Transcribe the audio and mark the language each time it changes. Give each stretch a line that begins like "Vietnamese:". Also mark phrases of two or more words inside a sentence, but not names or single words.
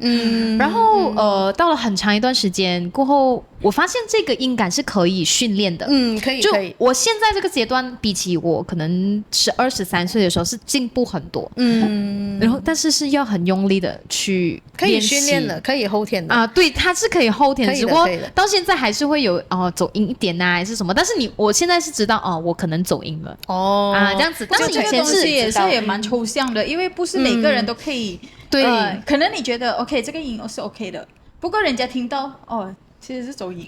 Chinese: 然後到了很長一段時間過後，我發現這個音感是可以訓練的。可以。就我現在這個階段，比起我可能12、13歲的時候是進步很多。然後但是要很用力的去練習，可以訓練的，可以後天的啊。对，它是可以後天的，只不過到現在還是會有走音一點啊，還是什麼。但是我現在是知道我可能走音了這樣子。但是以前也蠻抽象的，因為不是每個人都可以。对，可能你覺得 OK 這個音是 OK 的，不過人家聽到其實是走音。